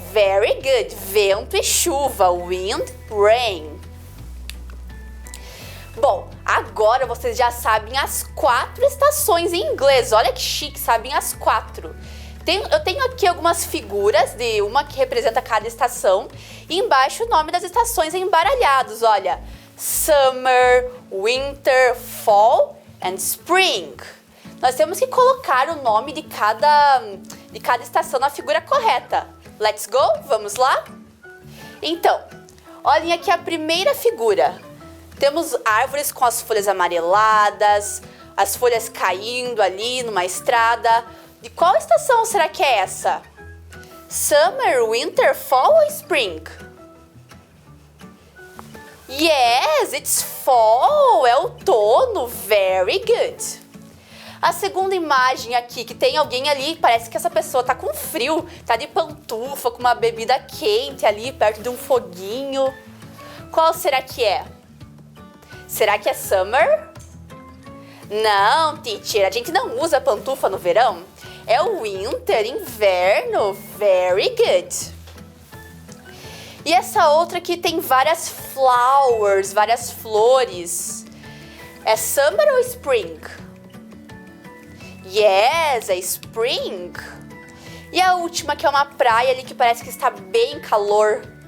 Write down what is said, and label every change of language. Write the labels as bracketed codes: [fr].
[en] Very good. [pt] Vento e chuva. [en] Wind, rain. [pt] Bom, agora vocês já sabem as 4 estações em inglês. Olha que chique, sabem as 4. Eu tenho aqui algumas figuras de uma que representa cada estação e embaixo o nome das estações embaralhados. [en] Olha, Summer, Winter, Fall and Spring. [pt] Nós temos que colocar o nome de cada estação na figura correta. [en] Let's go? [pt] Vamos lá? Então, olhem aqui a primeira figura. Temos árvores com as folhas amareladas, as folhas caindo ali numa estrada. De qual estação será que é essa? Summer, Winter, Fall ou Spring? [en] Yes, it's fall, [pt] é outono, [en] very good. [pt] A segunda imagem aqui, que tem alguém ali, parece que essa pessoa tá com frio, tá de pantufa, com uma bebida quente ali, perto de um foguinho. Qual será que é? Será que é summer? Não, teacher, a gente não usa pantufa no verão. É o winter, inverno, [en] very good. [pt] E essa outra aqui tem várias flowers, várias flores. É summer ou spring? Yes, é spring. E a última que é uma praia ali que parece que está bem calor.